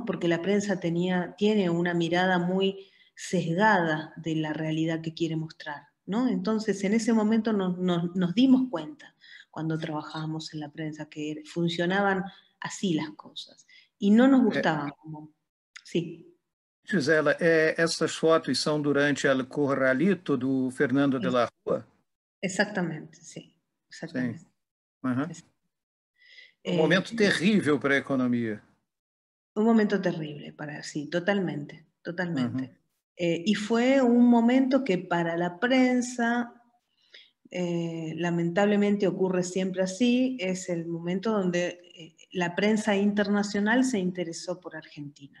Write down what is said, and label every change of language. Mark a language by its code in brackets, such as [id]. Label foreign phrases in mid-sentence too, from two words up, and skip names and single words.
[es] Porque la prensa tiene una mirada muy sesgada de la realidad que quiere mostrar, ¿no? Entonces en ese momento nos dimos cuenta cuando trabajábamos en la prensa que funcionaban así las cosas. Y no nos gustaban como... Sí. Gisela, [pt] essas fotos são durante o Corralito do Fernando de la Rúa? [es] Exactamente, sí. Exactamente. [pt] Sim. Uhum. Um momento terrível para a economia. [es] Un momento terrible sí, totalmente, totalmente. Y fue un momento que para la prensa, lamentablemente ocurre siempre así, es el momento donde la prensa internacional se interesó por Argentina.